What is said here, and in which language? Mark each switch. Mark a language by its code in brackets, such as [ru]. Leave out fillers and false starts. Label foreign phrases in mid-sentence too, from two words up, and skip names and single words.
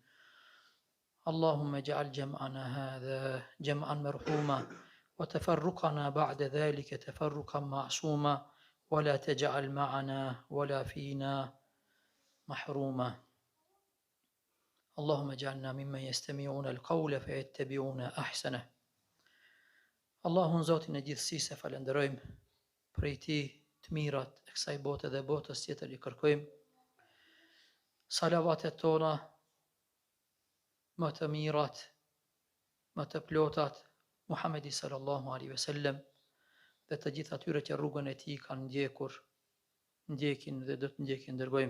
[ar] اللهم اجعل جمعنا هذا جمعا مرحوما وتفرقنا بعد ذلك تفرقا معصوما ولا تجعل معنا ولا فينا محروما. اللهم اجعلنا ممن يستمعون القول فيتبعون أحسنه. [sq] Allahun Zotin e gjithësisë e falenderojmë, prej Tij të mirat e kësaj bote dhe botës tjetër i kërkojmë. Salavatet tona më të mirat, më të plotat, Muhamedi [ar] صلى الله عليه وسلم [sq] dhe të gjithë atyre që rrugën e Tij kanë ndjekur, ndjekin dhe do të ndjekin dërgojmë.